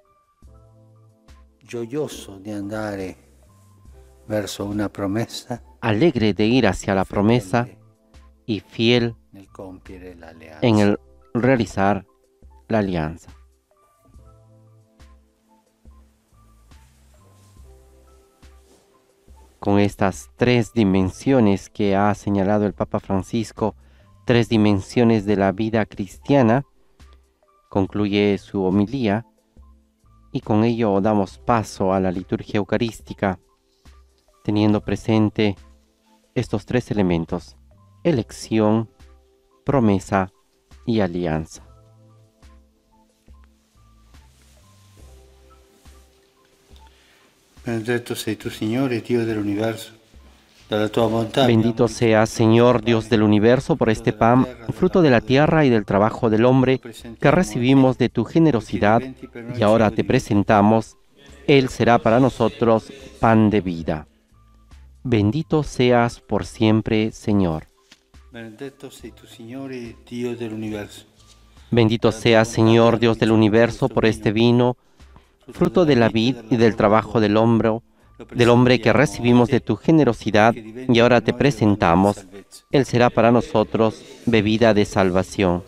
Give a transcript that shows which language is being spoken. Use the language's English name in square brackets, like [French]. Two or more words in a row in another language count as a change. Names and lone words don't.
[Italian] gioioso di andare verso una promessa, [Spanish] alegre de ir hacia la promesa [Italian] fedele [Spanish] y fiel [Italian] nel compiere l'alleanza. [Spanish] en el realizar la alianza. Con estas tres dimensiones que ha señalado el Papa Francisco, tres dimensiones de la vida cristiana, concluye su homilía y con ello damos paso a la liturgia eucarística, teniendo presente estos tres elementos: elección, promesa y alianza. [Italian] Benedetto sei tu, Signore, Dio dell'universo. Dalla tua bontà [Spanish] Bendito seas, Señor Dios del universo, por este pan, fruto de la tierra y del trabajo del hombre, que recibimos de tu generosidad, y ahora te presentamos. Él será para nosotros pan de vida. Bendito seas por siempre, Señor. [Italian] Benedetto sei tu, Signore, Dio dell'universo. [Spanish] Bendito seas, Señor Dios del universo, por este vino, fruto de la vid y del trabajo del hombre que recibimos de tu generosidad, y ahora te presentamos. Él será para nosotros bebida de salvación.